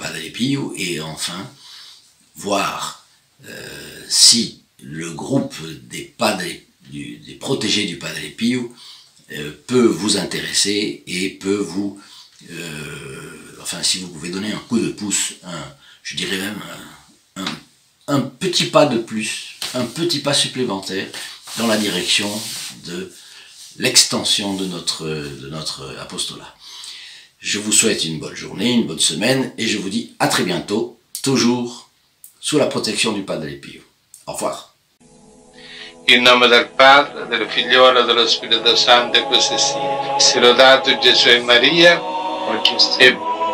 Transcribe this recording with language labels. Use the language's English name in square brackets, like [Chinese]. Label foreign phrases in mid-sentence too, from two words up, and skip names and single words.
[French] Padre Pio, et enfin voir si le groupe des protégés du Padre Pio peut vous intéresser et peut vous, enfin si vous pouvez donner un coup de pouce, je dirais même un petit pas de plus, un petit pas supplémentaire dans la direction de l'extension de notre apostolat. Je vous souhaite une bonne journée, une bonne semaine, et je vous dis à très bientôt, toujours sous la protection du Padre Pio. Au revoir. [Italian] In nome del Padre, del Figliolo e dello Spirito Santo, e così sia. Sia lodato Gesù e Maria, e